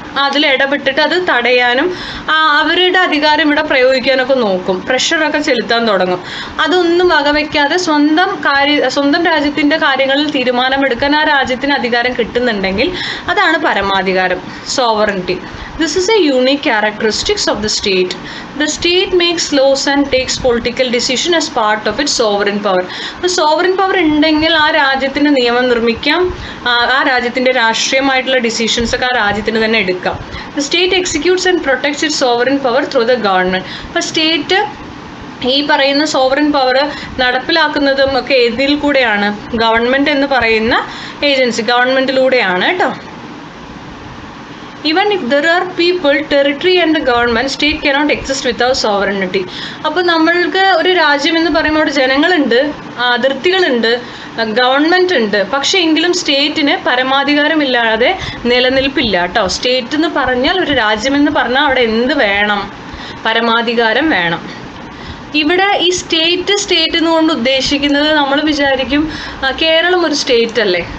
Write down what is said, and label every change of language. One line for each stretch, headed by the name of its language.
Malayalam: അതിൽ ഇടപെട്ടിട്ട് അത് തടയാനും അവരുടെ അധികാരം ഇവിടെ പ്രയോഗിക്കാനൊക്കെ നോക്കും, പ്രഷറൊക്കെ ചെലുത്താൻ തുടങ്ങും. അതൊന്നും വകവയ്ക്കാതെ സ്വന്തം രാജ്യത്തിൻ്റെ കാര്യങ്ങളിൽ തീരുമാനമെടുക്കാൻ ആ രാജ്യത്തിന് അധികാരം കിട്ടുന്നുണ്ടെങ്കിൽ അതാണ് പരമാധികാരം, sovereignty.
English: This is a unique characteristics of the state. The state makes laws and takes political decision as part of its sovereign power.
Malayalam: അപ്പോൾ sovereign power ഉണ്ടെങ്കിൽ ആ രാജ്യത്തിന് നിയമം നിർമ്മിക്കാം, ആ രാജ്യത്തിൻ്റെ രാഷ്ട്രീയമായിട്ടുള്ള ഡിസിഷൻസ് ഒക്കെ ആ രാജ്യത്തിന് തന്നെ എടുക്കാം.
English: The state executes and protects its sovereign power through the government.
Malayalam: അപ്പോൾ സ്റ്റേറ്റ് ഈ പറയുന്ന സോവറിൻ പവർ നടപ്പിലാക്കുന്നതും ഒക്കെ ഏതിൽ കൂടെയാണ്? ഗവൺമെൻറ് എന്ന് പറയുന്ന ഏജൻസി, ഗവൺമെൻറ്റിലൂടെയാണ് കേട്ടോ.
English: Even if there are people, territory and the government, state cannot exist without sovereignty.
Malayalam: അപ്പോൾ നമ്മൾക്ക് ഒരു രാജ്യം എന്ന് പറയുമ്പോൾ അവിടെ ജനങ്ങളുണ്ട്, അതിർത്തികളുണ്ട്, ഗവൺമെൻറ് ഉണ്ട്. പക്ഷേ എങ്കിലും സ്റ്റേറ്റിന് പരമാധികാരമില്ലാതെ നിലനിൽപ്പില്ല കേട്ടോ. സ്റ്റേറ്റ് എന്ന് പറഞ്ഞാൽ, ഒരു രാജ്യമെന്ന് പറഞ്ഞാൽ അവിടെ എന്ത് വേണം? പരമാധികാരം വേണം. ഇവിടെ ഈ സ്റ്റേറ്റ് എന്നുകൊണ്ട് ഉദ്ദേശിക്കുന്നത് നമ്മൾ വിചാരിക്കും കേരളം ഒരു സ്റ്റേറ്റ് അല്ലേ.